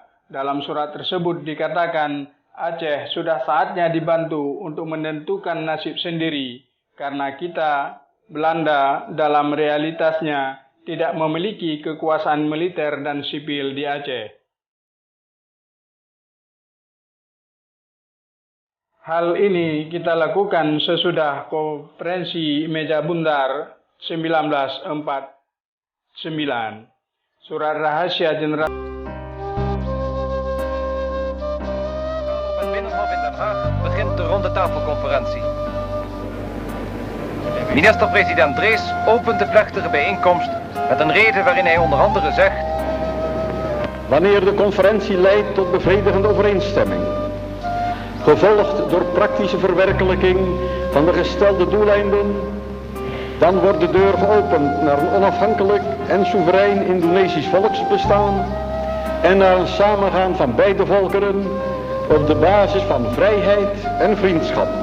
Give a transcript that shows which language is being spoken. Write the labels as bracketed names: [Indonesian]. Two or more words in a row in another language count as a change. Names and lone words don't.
[Indonesian] Dalam surat tersebut dikatakan, Aceh sudah saatnya dibantu untuk menentukan nasib sendiri, karena kita, Belanda, dalam realitasnya tidak memiliki kekuasaan militer dan sipil di Aceh. Hal ini kita lakukan sesudah konferensi Meja Bundar 1949. Surat rahasia Jenderal [Dutch] begint de rondetafelconferentie. Minister-president Drees opent de plechtige bijeenkomst met een reden waarin hij onder andere zegt: wanneer de conferentie leidt tot bevredigende overeenstemming, gevolgd door praktische verwerkelijking van de gestelde doeleinden, dan wordt de deur geopend naar een onafhankelijk en soeverein Indonesisch volksbestaan en naar een samengaan van beide volkeren op de basis van vrijheid en vriendschap.